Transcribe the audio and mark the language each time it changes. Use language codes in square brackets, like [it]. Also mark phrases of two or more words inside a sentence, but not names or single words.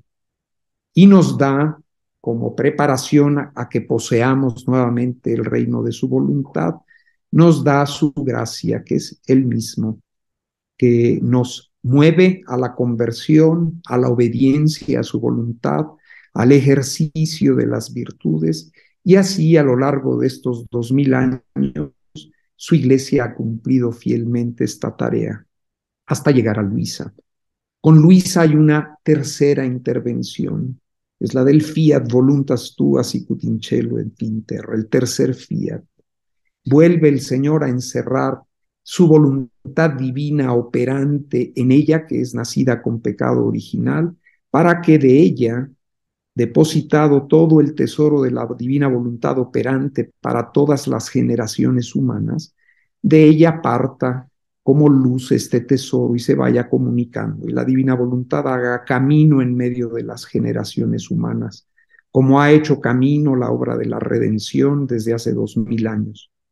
[es] Y nos da como preparación a que poseamos nuevamente el reino de su voluntad, nos da su gracia, que es Él mismo, que nos mueve a la conversión, a la obediencia a su voluntad, al ejercicio de las virtudes, y así a lo largo de estos 2000 años, su iglesia ha cumplido fielmente esta tarea hasta llegar a Luisa. Con Luisa hay una tercera intervención, es la del [la] fiat voluntas tua sicut in cielo et in terra, [es] el tercer fiat. Vuelve el Señor a encerrar su voluntad divina operante en ella, que es nacida con pecado original, para que de ella, depositado todo el tesoro de la divina voluntad operante para todas las generaciones humanas, de ella parta como luz este tesoro y se vaya comunicando, y la divina voluntad haga camino en medio de las generaciones humanas, como ha hecho camino la obra de la redención desde hace 2000 años.